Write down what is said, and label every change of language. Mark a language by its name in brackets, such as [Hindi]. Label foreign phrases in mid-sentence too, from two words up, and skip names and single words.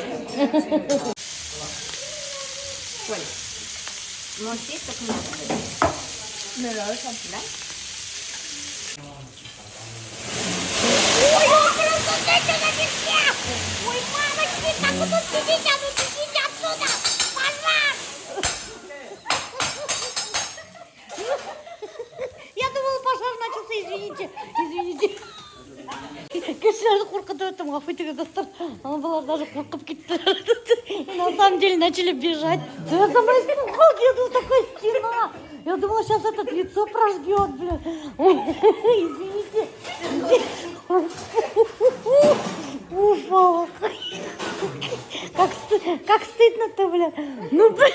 [Russian] Ой, красота на везде! Ой, мамочки, как вы тут сидите отсюда! Пожар! Я думала, пожар начался, извините. Конечно, [Kazakh] қорқытып өттім, ғафу етіңіз достар. [Russian] Она была даже [Kazakh] қорқып кетті. [Russian] И на самом деле начали бежать. Я сама испугалась, я думала, такая стена. Я думала, сейчас этот лицо прожгет, бля. Извините. Уфа. Как стыдно-то, бля. Ну, бля.